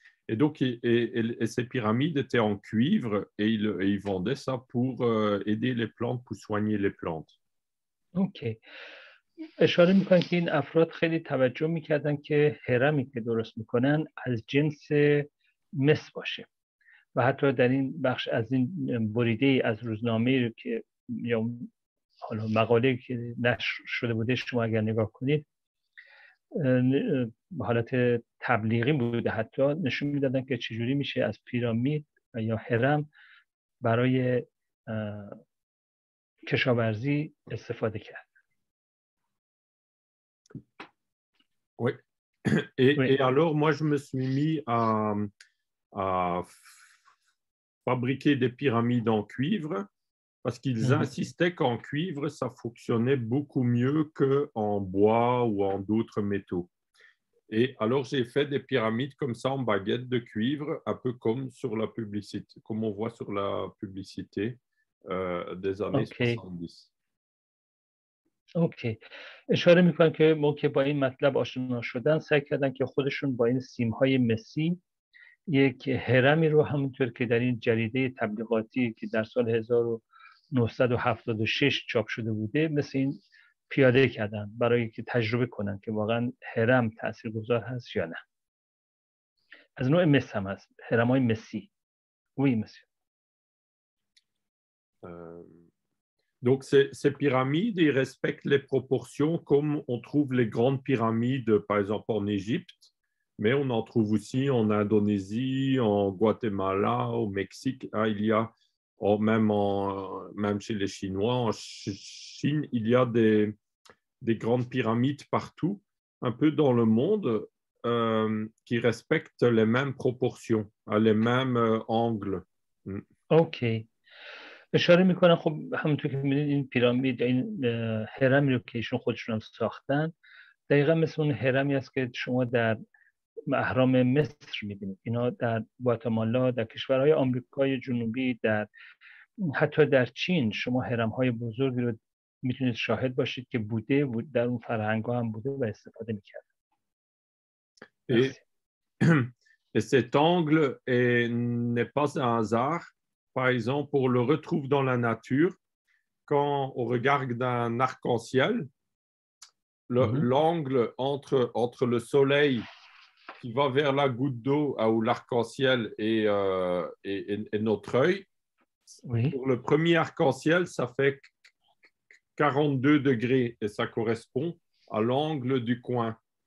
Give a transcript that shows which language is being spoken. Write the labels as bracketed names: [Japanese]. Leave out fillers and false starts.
[French] Et donc, ces pyramides étaient en cuivre et ils vendaient ça pour aider les plantes, pour soigner les plantes. اوکی. [Persian] اشاره میکنن که این افراد خیلی توجه میکردن که هرمی که درست میکنن از جنس مس باشه و حتی در این بخش از این بریده از روزنامه که یا حالا مقاله که نشر شده بوده شما اگر نگاه کنید به حالت تبلیغی بوده، حتی نشون میدادن که چجوری میشه از پیرامید یا هرم برای کشاورزی استفاده کرد. [French] Oui. Oui. Et alors, moi, je me suis mis à fabriquer des pyramides en cuivre parce qu'ils insistaient qu'en cuivre, ça fonctionnait beaucoup mieux qu'en bois ou en d'autres métaux. Et alors, j'ai fait des pyramides comme ça en baguettes de cuivre, un peu comme sur la publicité, comme on voit sur la publicité des années 70. اوکی. [Persian] اشاره میکنن که موقع با این مطلب آشنا شدن سعی کردن که خودشون با این سیم‌های مسی یک هرمی رو همونطور که در این جریده تبلیغاتی که در سال 1976 چاپ شده بوده مثل این پیاده کردن برای که تجربه کنن که واقعا هرم تاثیرگذار هست یا نه. از نوع مس هم هست، هرم‌های مسی. [French] Oui, monsieur. Donc, ces pyramides, ils respectent les proportions comme on trouve les grandes pyramides, par exemple en Égypte, mais on en trouve aussi en Indonésie, en Guatemala, au Mexique. Ah, il y a, même chez les Chinois, en Chine, il y a des grandes pyramides partout, un peu dans le monde, qui respectent les mêmes proportions, les mêmes angles. اوکی. [Persian] اشاره میکنن خب همونطور که می‌بینید این پیرامید این هرمی رو که ایشون خودشون هم ساختن دقیقا مثل اون هرمی است که شما در اهرام مصر می‌بینید. اینا در گواتمالا، در کشورهای آمریکای جنوبی، در حتی در چین شما هرم‌های بزرگی رو میتونید شاهد باشید که بوده در اون فرهنگ‌ها هم بوده و استفاده می‌کرد. [French] Et cet angle n'est pas un hasard. Par exemple, on le retrouve dans la nature. Quand on regarde d'un arc-en-ciel, l'angle entre le soleil qui va vers la goutte d'eau ou l'arc-en-ciel et notre œil, pour le premier arc-en-ciel, ça fait 42 degrés et ça correspond à l'angle du coin.